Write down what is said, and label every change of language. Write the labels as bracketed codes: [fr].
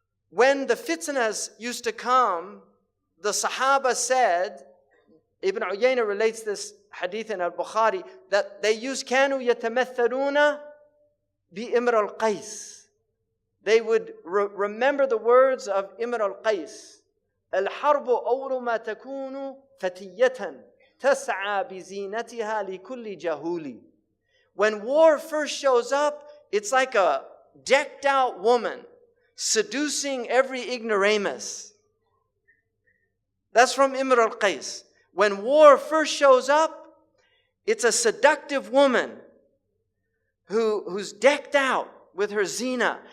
[en] When the fitnas used to come, the Sahaba said, Ibn Uyayna relates this hadith in al-Bukhari, that they used [ar] كانوا يتمثلون بإمر القيس. [en] They would remember the words of Imr al-Qais. [ar] الحرب أول ما تكون فتية تسعى بزينتها لكل جهول. [en] When war first shows up, it's like a decked out woman seducing every ignoramus. That's from Imr al-Qais. When war first shows up, it's a seductive woman who's decked out with her zina.